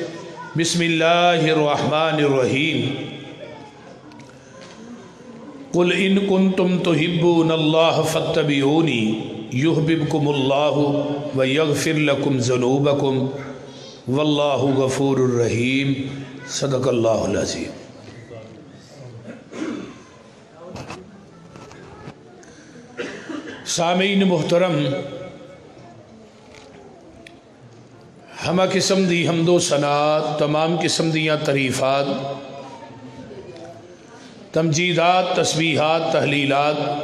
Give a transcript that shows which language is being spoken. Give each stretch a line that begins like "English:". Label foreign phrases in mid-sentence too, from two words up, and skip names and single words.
Arabic: بسم الله الرحمن الرحيم. قل إن كنتم تحبون الله فاتبعوني يحببكم الله ويغفر لكم ذنوبكم والله غفور رحيم. صدق الله العظيم.
Punjabi: ਸਾਮਈਨ ਮੁਹਤਰਮ, ਹਮਾ ਕਿਸਮ ਦੀ ਹਮਦੋ ਸਨਾਤ, ਤਮਾਮ ਕਿਸਮ ਦੀਆਂ ਤਾਰੀਫ਼ਾਤ, ਤਮਜੀਦਾਤ, ਤਸਬੀਹਾਤ, ਤਹਲੀਲਾਤ,